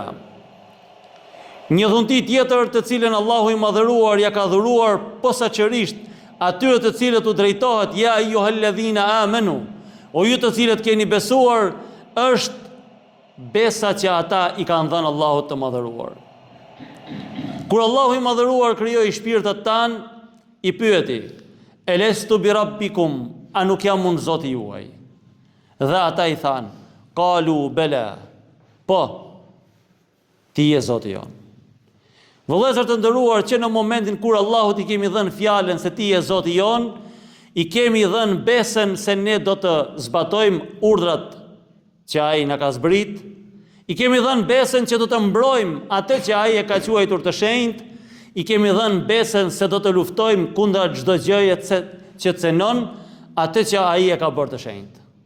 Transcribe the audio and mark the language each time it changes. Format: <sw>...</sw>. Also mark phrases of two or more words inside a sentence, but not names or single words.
<sq>Një dhunti tjetër të cilën Allahu i madhëruar ja ka dhuruar posaçërisht atyre të cilët u drejtohet,</sq> <ar>يا أيها الذين آمنوا,</ar> <sq>o ju të cilët keni besuar, është besa që ata i kanë dhënë Allahut të madhëruar. Kur Allahu i madhëruar krijoi shpirtat tan, i pyeti:</sq> <ar>"ألست بربكم,</ar> <sq>a nuk jam unë Zoti juaj?" Dhe ata i thanë:</sq> <ar>"قالوا بلى."</ar> <sq>Po, ti je Zoti jon. Vëllezër të nderuar, që në momentin kur Allahut i kemi dhënë fjalën se ti je Zoti jon, i kemi dhënë besën se ne do të zbatojmë urdhrat që ai na ka zbrit, i kemi dhënë besën që do të mbrojmë atë që ai e ka quajtur të shenjtë, i kemi dhënë besën se do të luftojmë kundër çdo gjëje që cenon atë që ai e ka bërë të shenjtë.</sq>